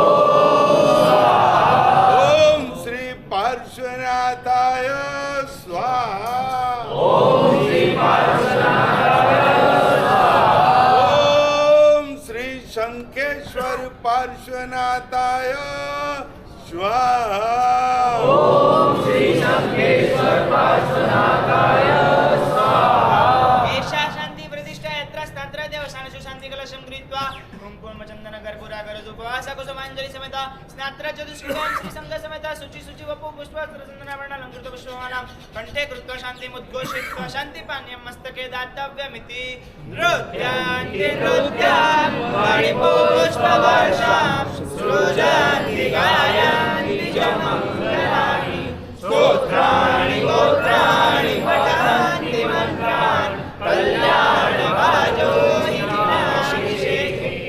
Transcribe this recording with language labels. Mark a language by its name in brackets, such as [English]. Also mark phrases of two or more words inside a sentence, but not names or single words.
[Sanskrit] ॐ श्री पार्श्वनाथाय स्वाहा. ॐ श्री शंखेश्वर पार्श्वनाथाय स्वाहा. एषा शान्ति प्रतिष्ठा यत्र तत्र देवशानेषु शान्ति कलशं कृत्वा कुङ्कुम चन्दन कर्पूरा गरजोपवास कुसुमाञ्जलि समेत स्नात्र चतुष्कृतां श्री संघ समेत शुचि शुचि वपु पुष्प चन्दनाभरण अलङ्कृत पुष्पमालां कंठे कृत्वा शान्तिमुद्घोषयित्वा शान्तिपानीयं मस्तके दातव्यमिति नृत्यान्ति नृत्यां मणिपुष्पवर्षां सृजन्ति गायन्ति च मङ्गलानि स्तोत्राणि गोत्राणि पठन्ति मन्त्रान् कल्याणवाजो हि विनाशिषेति